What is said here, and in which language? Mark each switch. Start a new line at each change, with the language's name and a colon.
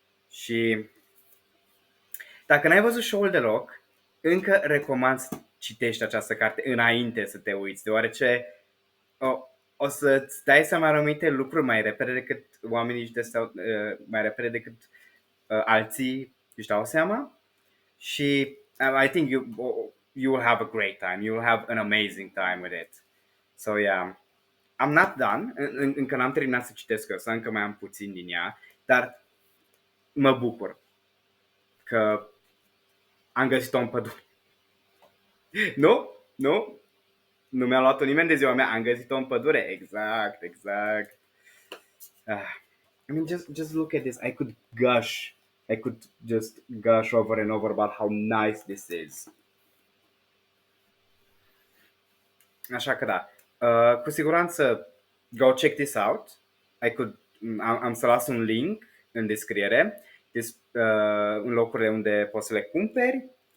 Romanian: Și dacă n-ai văzut show-ul deloc, încă recomand să citești această carte înainte să te uiți, deoarece o să-ți dai seama anumite lucruri mai repede decât oamenii mai repede decât alții își dau seama. Și
English: I think you will have a great time. You will have an amazing time with it. So yeah, I'm not done.
Romanian: Încă n-am terminat să citesc ăsta, încă mai am puțin din ea, dar mă bucur că am găsit-o în pădure. Nu mi-a luat-o nimeni de ziua mea, am găsit-o în pădure. Exact.
English: I mean, just look at this. I could just gush over and over about how nice this is.
Romanian: Așa că da, cu siguranță
English: go check this out.
Romanian: Am să las un link în descriere în locurile unde poți să le cumperi.